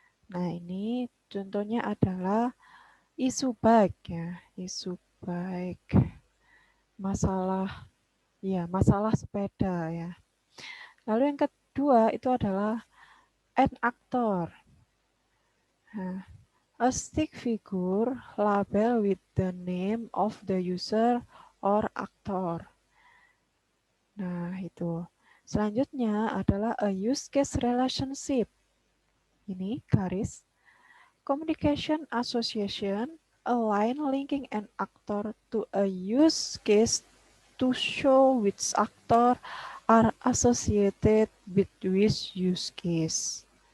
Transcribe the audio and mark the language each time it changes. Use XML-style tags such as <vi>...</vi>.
<id>Nah ini contohnya adalah issue bike ya, issue bike. Masalah sepeda ya. Lalu yang kedua itu adalah an actor.</id> <en>Nah, a stick figure label with the name of the user or actor.</en> <id>Nah, itu. Selanjutnya adalah a use case relationship. Ini garis.</id> <en>Communication association, a line linking an actor to a use case to show which actor are associated with which use case.</en>